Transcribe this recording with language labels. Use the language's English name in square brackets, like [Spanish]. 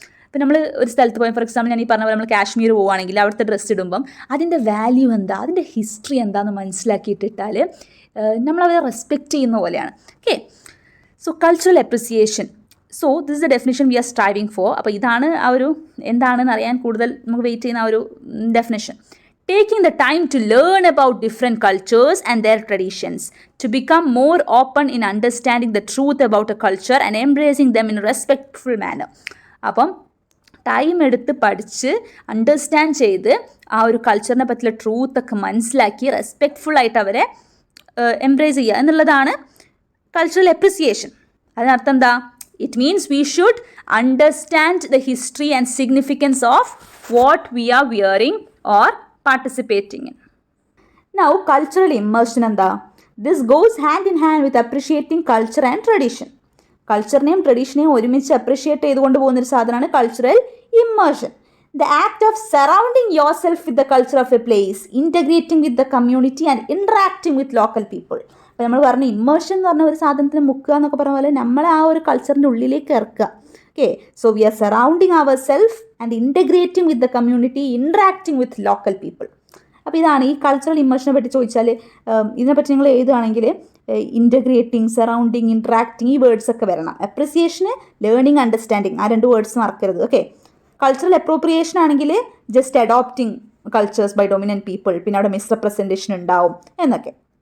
[Malayalam] ഇപ്പം നമ്മൾ ഒരു സ്ഥലത്ത് പോയി, [English] for example [Malayalam] ഞാൻ ഈ പറഞ്ഞ പോലെ നമ്മൾ കാശ്മീർ പോവുകയാണെങ്കിൽ അവിടുത്തെ ഡ്രസ്സ് ഇടുമ്പം അതിൻ്റെ വാല്യൂ എന്താ, അതിൻ്റെ ഹിസ്റ്ററി എന്താണെന്ന് മനസ്സിലാക്കിയിട്ടിട്ടാൽ നമ്മളവരെ റെസ്പെക്റ്റ് ചെയ്യുന്ന പോലെയാണ്. [English] Okay, so cultural appreciation. So this is the definition we are striving for. [Malayalam] അപ്പോൾ ഇതാണ് ആ ഒരു എന്താണെന്ന് അറിയാൻ കൂടുതൽ നമുക്ക് വെയിറ്റ് ചെയ്യുന്ന ആ ഒരു definition. [English] Taking the time to learn about different cultures and their traditions, to become more open in understanding the truth about a culture and embracing them in a respectful manner. [Malayalam] അപ്പം time എടുത്ത് പഠിച്ച് understand ചെയ്ത് ആ ഒരു കൾച്ചറിനെ പറ്റിയുള്ള ട്രൂത്തൊക്കെ മനസ്സിലാക്കി റെസ്പെക്റ്റ്ഫുള്ളായിട്ട് അവരെ embrace ചെയ്യുക എന്നുള്ളതാണ് കൾച്ചറൽ അപ്രിസിയേഷൻ. അതിനർത്ഥം എന്താ? [English] It means we should understand the history and significance of what we are wearing or participating in. Now, cultural immersion [Malayalam] എന്താ? [English] This goes hand in hand with appreciating culture and tradition. [Malayalam] കൾച്ചറിനെയും ട്രഡീഷനെയും ഒരുമിച്ച് appreciate ചെയ്തുകൊണ്ട് പോകുന്നൊരു സാധനമാണ് cultural immersion. [English] The act of surrounding yourself with the culture of a place, integrating with the community and interacting with local people. [Malayalam] അപ്പോൾ നമ്മൾ പറഞ്ഞ immersion എന്ന് പറഞ്ഞ ഒരു സാധനത്തിന് മുക്കുക എന്നൊക്കെ പറഞ്ഞ പോലെ നമ്മളെ ആ ഒരു കൾച്ചറിൻ്റെ ഉള്ളിലേക്ക് ഇറക്കുക. [English] Okay, so we are surrounding ourselves and integrating with the community, interacting with local people. [Malayalam] അപ്പോൾ ഇതാണ് ഈ കൾച്ചറൽ ഇമ്മേർഷനെ പറ്റി ചോദിച്ചാൽ ഇതിനെപ്പറ്റി നിങ്ങൾ എഴുതുകയാണെങ്കിൽ ഇൻ്റഗ്രേറ്റിംഗ്, സറൗണ്ടിങ്, ഇൻട്രാക്റ്റിംഗ് ഈ വേർഡ്സ് ഒക്കെ വരണം. അപ്രിസിയേഷന് ലേണിംഗ്, അണ്ടർസ്റ്റാൻഡിങ് ആ രണ്ട് വേർഡ്സ് മറക്കരുത്. ഓക്കെ, കൾച്ചറൽ അപ്രോപ്രിയേഷൻ ആണെങ്കിൽ [English] just adopting cultures by dominant people, [Malayalam] പിന്നെ അവിടെ മിസ്റെപ്രസെൻറ്റേഷൻ ഉണ്ടാവും എന്നൊക്കെ.